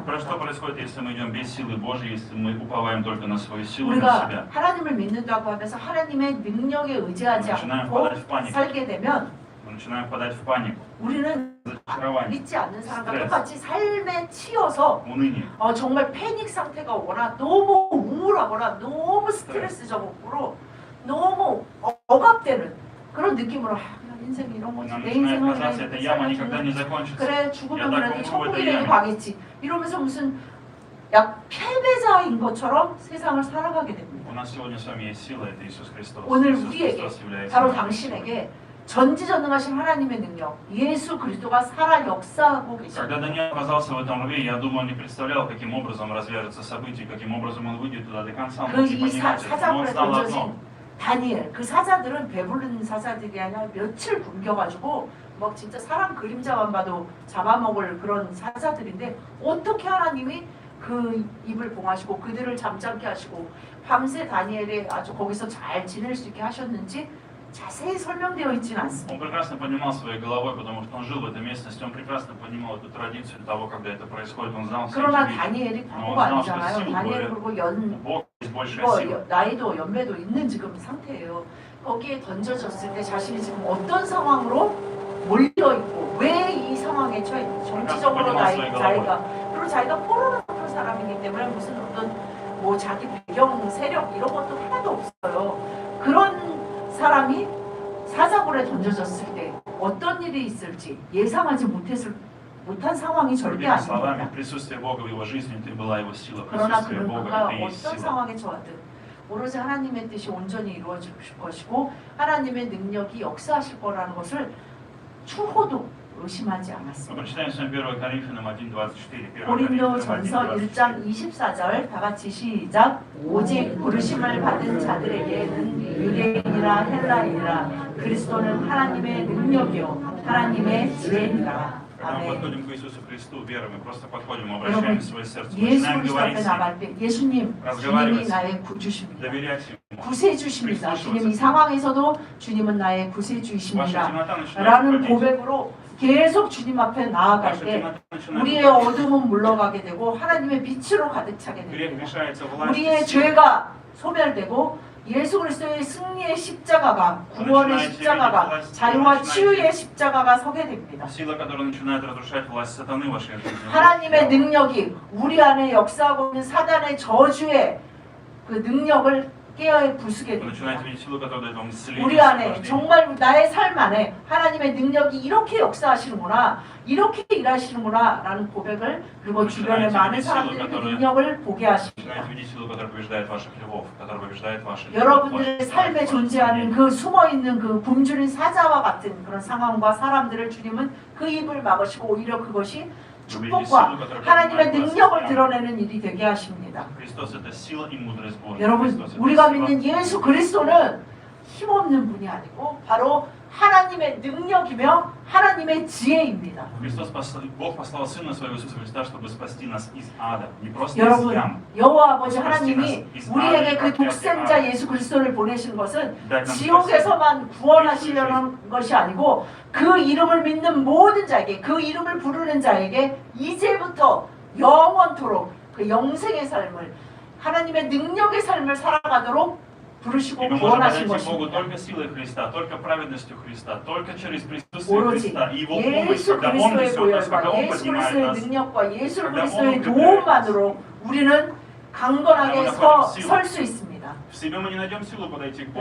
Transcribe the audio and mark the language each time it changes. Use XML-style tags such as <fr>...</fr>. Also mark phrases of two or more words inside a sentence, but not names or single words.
<ru>Про что</ru> <ko>합니다.</ko> <ru>происходит, если мы идем без силы Божьей, если мы уповаем только на свою силу, на</ru> <ko>우리가</ko> <ru>себя?</ru> <ko>하나님을 믿는다고 하면서 하나님의 능력에 의지하지 않고 살게 되면</ko> <ru>Мы начинаем впадать в панику,</ru> <ko>우리는</ko> <ru>разочарование,</ru> <ko>믿지 않는 사람과 스트레스. 똑같이 삶에 치여서</ko> <ru>уныние.</ru> <ko>정말 패닉 상태가 오거나 너무 우울하거나 너무 스트레스적으로 너무 억압되는 그런 느낌으로 그냥 인생이 이런 거지</ko> <ru>Нам</ru> <ko>내</ko> <ru>начинает</ru> <ko>인생은</ko> <ru>казаться, эта яма никогда не закончится.</ru> <ko>그래 죽으면 야, 나 그래도 그거 천국이라도 이거야. 가겠지 이러면서 무슨 약 패배자인 것처럼 세상을 살아가게 됩니다.</ko> <ru>У нас сегодня с вами есть сила, это Иисус Христос.</ru> <ko>오늘</ko> <ru>Иисус</ru> <ko>우리에게</ko> <ru>Христос является</ru> <ko>바로</ko> <ru>нашей</ru> <ko>당신에게 전지전능하신 하나님의 능력 예수 그리스도가 살아 역사하고</ko> <ru>силой.</ru> <ko>계십니다.</ko> <ru>Когда Даниил оказался в этом рве, я думаю, он не представлял, каким образом развяжется событие, каким образом он выйдет туда до конца. Он мог не</ru> <ko>그 이</ko> <ru>понимать этого, но он</ru> <ko>사자굴에</ko> <ru>знал одно.</ru> <ko>던져진 다니엘 그 사자들은 배부른 사자들이 아니라 며칠 굶겨가지고 막 진짜 사람 그림자만 봐도 잡아먹을 그런 사자들인데 어떻게 하나님이 그 입을 봉하시고 그들을 잠잠케 하시고 밤새 다니엘이 아주 거기서 잘 지낼 수 있게 하셨는지 자세히 설명되어 있지는 않습니다.</ko> <ru>Он прекрасно понимал своей головой, потому что он жил в этой местности, он прекрасно понимал эту традицию того, когда это происходит, он знал все</ru> <ko>그러나</ko> <ru>эти вещи.</ru> <ko>다니엘이 바보가 아니잖아요. 다니엘 그리고</ko> <ru>Бог есть большая сила.</ru> <ko>나이도 연배도 있는 지금 상태예요. 거기에 던져졌을 때 자신이 지금 어떤 상황으로 몰려 있고 왜 이 상황에 처해 있는지 정치적으로 자기가 그리고 자기가 포로나쁜 사람이기 때문에 무슨 어떤 뭐 자기 배경 세력 이런 것도 하나도 없어요. 그런 사람이 사자굴에 던져졌을 때 어떤 일이 있을지 예상하지 못한 상황이 절대</ko> <ru>Другими словами,</ru> <ko>아닙니다.</ko> <ru>присутствие Бога в его жизни, это была его сила.</ru> <ko>그러나</ko> <ru>Присутствие</ru> <ko>그는</ko> <ru>Бога,</ru> <ko>그가</ko> <ru>это и есть</ru> <ko>어떤</ko> <ru>сила.</ru> <ko>상황에 처하든 오로지 하나님의 뜻이 온전히 이루어질 것이고 하나님의 능력이 역사하실 거라는 것을 추호도 의심하지</ko> <ru>Мы</ru> <ko>않았습니다.</ko> <ru>прочитаем с вами 1 Коринфянам 1:24.</ru> <ko>고린도 전서 1장 24절 다 같이 시작. 오직 부르심을 받은 자들에게는 유대인이라 헬라인이라 그리스도는 하나님의 능력이요 하나님의 지혜니라.</ko> <ru>Когда мы</ru> <ko>아멘.</ko> <ru>подходим к Иисусу Христу верой, мы просто подходим,</ru> <ko>여러분,</ko> <ru>обращаем свое сердце,</ru> <ko>예수</ko> <ru>начинаем</ru> <ko>그리스도</ko> <ru>говорить</ru> <ko>앞에</ko> <ru>с Ним,</ru> <ko>나갈 때 예수님, 주님이 나의 구주십니다.</ko> <ru>доверять Ему.</ru> <ko>구세주십니다. 주님 이 상황에서도 주님은 나의</ko> <ru>Ваша</ru> <ko>구세주이십니다.</ko> <ru>темнота начинает</ru> <ko>라는</ko> <ru>уходить.</ru> <ko>고백으로 계속 주님 앞에 나아갈</ko> <ru>Ваша</ru> <ko>때</ko> <ru>темнота начинает</ru> <ko>우리의</ko> <ru>уходить.</ru> <ko>어둠은 물러가게 되고 하나님의 빛으로 가득 차게</ko> <ru>Грех</ru> <ko>됩니다.</ko> <ru>лишается</ru> <ko>우리의</ko> <ru>власти.</ru> <ko>죄가 소멸되고 예수 그리스도의 승리의 십자가가 구원의 십자가가 자유와 치유의 십자가가 서게 됩니다.</ko> <ru>Сила, которая начинает разрушать власть сатаны в вашей жизни.</ru> <ko>하나님의 능력이 우리 안에 역사하고 있는 사단의 저주의 그 능력을 깨어 부수게</ko> <ru>Вы</ru> <ko>됩니다.</ko> <ru>начинаете видеть силу, которая дает вам исцеление.</ru> <ko>우리 안에</ko> <ru>освобождение.</ru> <ko>정말 나의 삶 안에 하나님의 능력이 이렇게 역사하시는구나 이렇게 일하시는구나 라는 고백을 그리고 주변의 많은 사람들이 그 능력을 보게 하십니다.</ko> <ru>Начинаете видеть силу, которая побеждает ваших львов, которая побеждает ваши</ru> <ko>여러분들의 삶에 존재하는 그 숨어있는 그 굶주린 사자와 같은 그런 상황과 사람들을 주님은 그 입을 막으시고 오히려 그것이 축복과 하나님의 능력을 드러내는 일이 되게 하십니다.</ko> <ru>Христос это сила и мудрость Божья.</ru> <ko>여러분</ko> <ru>Христос это</ru> <ko>우리가</ko> <ru>сила.</ru> <ko>믿는 예수 그리스도는 힘없는 분이 아니고 바로 하나님의 능력이며 하나님의 지혜입니다.</ko> <ru>Бог послал Сына Своего Иисуса Христа, чтобы спасти нас из ада. Не просто из</ru> <ko>여러분,</ko> <ru>ям.</ru> <ko>여호와 아버지 하나님이 우리에게 그 독생자 예수 그리스도를 보내신 것은 지옥에서만 구원하시려는 것이 아니고 그 이름을 믿는 모든 자에게, 그 이름을 부르는 자에게 이제부터 영원토록 그 영생의 삶을, 하나님의 능력의 삶을 살아가도록</ko> <ru>И</ru> <ko>부르시고</ko> <ru>мы можем</ru> <ko>구원하신</ko> <ru>подойти к Богу</ru> <ko>것입니다.</ko> <ru>только силой Христа, только праведностью Христа, только через присутствие</ru> <ko>오로지</ko> <ru>Христа и Его помощь,</ru> <ko>예수</ko> <ru>когда Он</ru> <ko>그리스도의</ko> <ru>несет нас, когда</ru> <ko>보혈과</ko> <ru>Он</ru> <ko>예수</ko> <ru>поднимает</ru> <ko>그리스도의</ko> <ru>нас.</ru> <ko>능력과 예수</ko> <ru>когда</ru> <ko>그리스도의</ko> <ru>он</ru> <ko>도움만으로 우리는 강건하게 설 수 있습니다.</ko> <ru>В себе мы не найдем силу подойти к Богу.</ru>